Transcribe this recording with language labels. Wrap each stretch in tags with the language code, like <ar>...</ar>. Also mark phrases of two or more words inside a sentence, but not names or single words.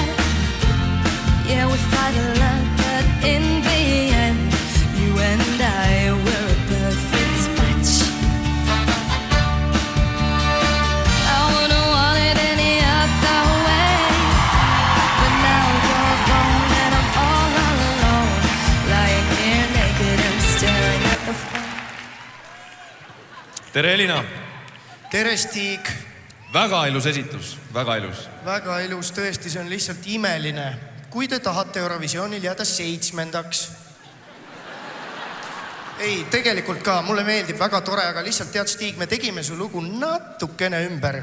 <en>Yeah, we fight a lot, but in the end, you and I were a perfect match. I wouldn't want it any other way. But now you're gone and I'm all alone, lying here naked and staring at the phone.</en> <et>Tere, Elina! Tere, Stig! Väga ilus esitus, väga ilus. Väga ilus, tõesti, see on lihtsalt imeline. Kui te tahate Eurovisioonil jääda 7. Ei, tegelikult ka, mulle meeldib, väga tore, aga lihtsalt tead, Stig, me tegime su lugu natukene ümber.</et>